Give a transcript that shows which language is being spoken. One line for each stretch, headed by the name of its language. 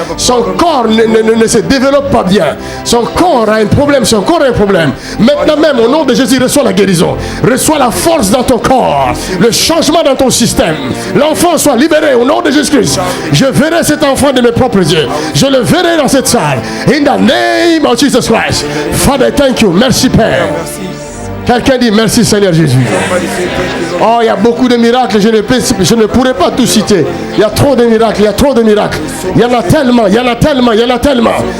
French: Son corps ne se développe pas bien. Son corps a un problème. Maintenant même, au nom de Jésus, reçois la guérison. Reçois la force dans ton corps. Le changement dans ton système. L'enfant soit libéré au nom de Jésus-Christ. Je verrai cet enfant de mes propres yeux. Je le verrai dans cette salle.
English: In the name of Jesus Christ. Father, thank you.
French: Merci Père. Quelqu'un dit merci Seigneur Jésus. Oh, il y a beaucoup de miracles. Je ne pourrais pas tout citer. Il y a trop de miracles. Il y en a tellement.